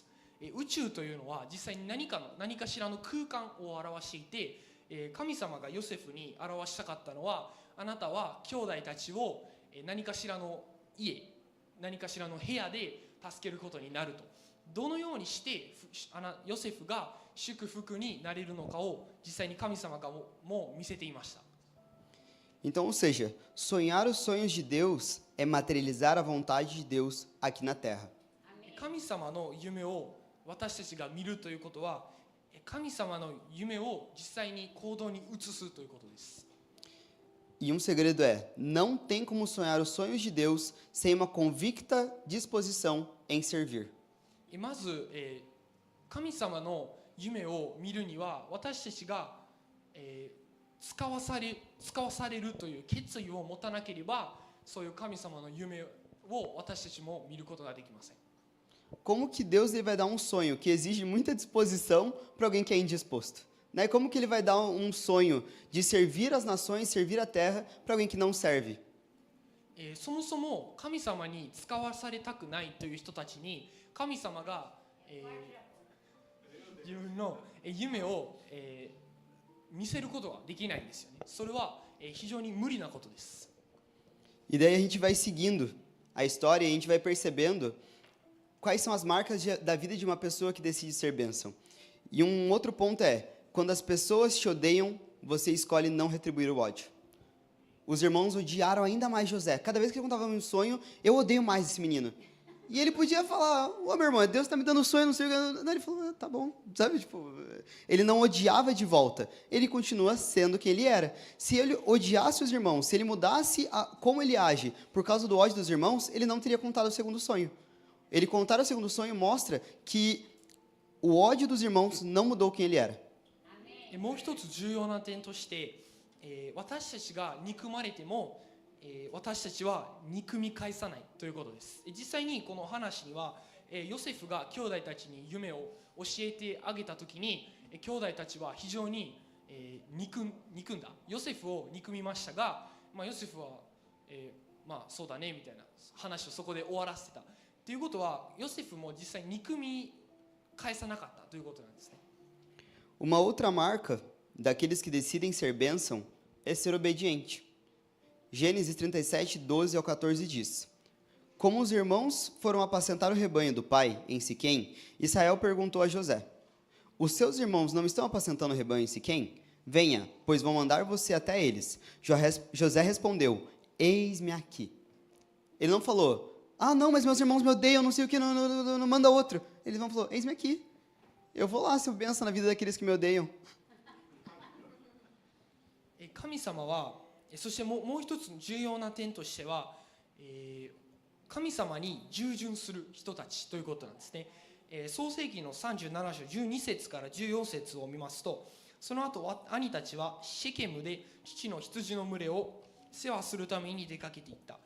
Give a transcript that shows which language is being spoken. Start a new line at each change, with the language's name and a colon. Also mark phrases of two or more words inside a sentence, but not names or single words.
Japanese: 宇宙というのは実際に何かしらの空間を表していて、神様がヨセフに表したかったのは、あなたは兄弟たちを何かしらの家、何かしらの部屋で助けることになると。どのようにしてヨセフが祝福になれるのかを実際に神様がも見せていました。
Portuguese: Então, ou seja, sonhar os sonhos de Deus é materializar a vontade de Deus aqui na terra.
Japanese: 神様の夢を私たちが見るということは、神様の夢を実際に行動に移すということです。
Portuguese: E segredo é, não tem como sonhar os sonhos de Deus sem uma convicta disposição em servir.
Japanese: まず、神様の夢を見るには、私たちが、使わされるという決意を持たなければ、そういう神様の夢を私たちも見ることができません。
Portuguese: Como que Deus ele vai dar sonho que exige muita disposição para alguém que é indisposto? Né? Como que ele vai dar sonho de servir as nações, servir a terra para alguém que não serve?
Japanese: そもそも神様に使わされたくないという人たちに神様が、自分の夢を、見せることはできないんですよね。それは、非常に無理なことです。
Portuguese: E daí a gente vai seguindo a história e a gente vai percebendo quais são as marcas da vida de uma pessoa que decide ser bênção. E outro ponto é, quando as pessoas te odeiam, você escolhe não retribuir o ódio. Os irmãos odiaram ainda mais José. Cada vez que ele contava um sonho, eu odeio mais esse menino. E ele podia falar, ô meu irmão, Deus está me dando sonho, não sei o que. Não, ele falou, tá bom, sabe? Tipo, ele não odiava de volta. Ele continua sendo quem ele era. Se ele odiasse os irmãos, se ele mudasse como ele age por causa do ódio dos irmãos, ele não teria contado o segundo sonho. Ele contar o segundo sonho mostra que o ódio dos irmãos não mudou quem ele era.
Japanese: もう一つ重要な点として、私たちが憎まれても、私たちは憎み返さないということです。実際にこの話には、ヨセフが兄弟たちに夢を教えてあげたときに、兄弟たちは非常に、憎んだ。ヨセフを憎みましたが、ヨセフは、そうだねみたいな話をそこで終わらせてた。ということは、ヨセフも実際に憎み返さなかったということなんですね。
Portuguese: Uma outra marca daqueles que decidem ser bênção é ser obediente. Gênesis 37, 12 ao 14 diz: Como os irmãos foram apacentar o rebanho do pai em Siquém, Israel perguntou a José: Os seus irmãos não estão apacentando o rebanho em Siquém? Venha, pois vão mandar você até eles. José respondeu: Eis-me aqui. Ele não falou: Ah, não, mas meus irmãos me odeiam, não sei o que, não manda outro. Ele não falou: Eis-me aqui. Eu vou lá ser bênção na vida daqueles que me odeiam.
Japanese: 神様は、そしてもう一つ重要な点としては、神様に従順する人たちということなんですね。創世記の37章12節から14節を見ますと、その後兄たちはシェケムで父の羊の群れを世話するために出かけていった。